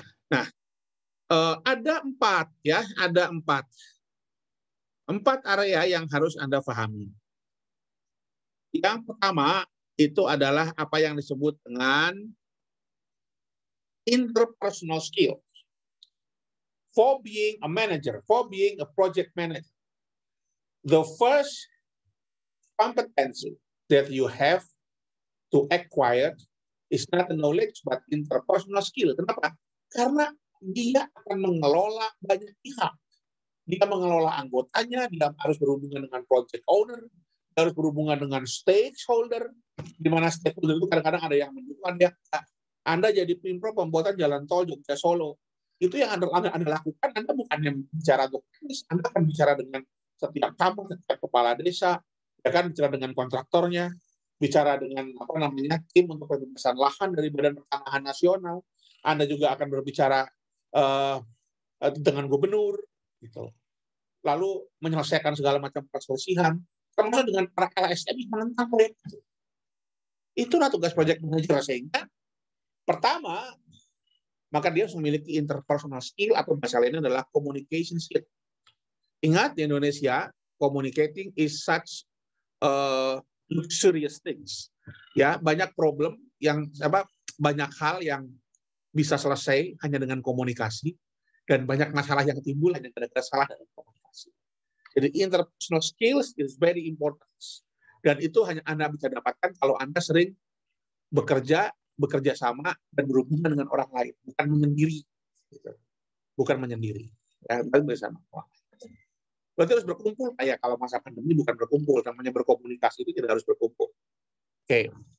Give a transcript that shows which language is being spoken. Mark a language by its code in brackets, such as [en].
[id] Nah, ada 4 ya, ada 4 area yang harus Anda pahami. Yang pertama itu adalah apa yang disebut dengan interpersonal skill. [en] For being a manager, for being a project manager, the first competency that you have to acquire is not the knowledge but interpersonal skill. [id] Kenapa? Karena dia akan mengelola banyak pihak. Dia mengelola anggotanya, dia harus berhubungan dengan project owner, dia harus berhubungan dengan stakeholder, di mana stakeholder itu kadang-kadang ada yang mendukung dia. Anda jadi Pemprov pembuatan jalan tol Jogja Solo. Itu yang Anda lakukan, Anda bukan yang bicara untuk teknis, Anda akan bicara dengan setiap camat, setiap kepala desa, ya kan, bicara dengan kontraktornya, bicara dengan tim untuk pembebasan lahan dari Badan Pertanahan Nasional. Anda juga akan berbicara dengan gubernur, gitu. Lalu menyelesaikan segala macam perselisihan, termasuk dengan para LSM yang menentang proyek itu. Itulah tugas project manager. Sehingga pertama, maka dia harus memiliki interpersonal skill, atau bahasa lainnya adalah communication skill. Ingat, di Indonesia, [en] communicating is such luxurious things. [id] Ya, banyak problem yang banyak hal yang bisa selesai hanya dengan komunikasi, dan banyak masalah yang timbul hanya gara-gara salah dalam komunikasi. Jadi [en] interpersonal skills is very important. [id] Dan itu hanya Anda bisa dapatkan kalau Anda sering bekerja sama dan berhubungan dengan orang lain, bukan menyendiri. Gitu. Bukan menyendiri. Ya, bersama orang lain. Berarti harus berkumpul. Kayak kalau masa pandemi bukan berkumpul, namanya berkomunikasi itu tidak harus berkumpul. Oke.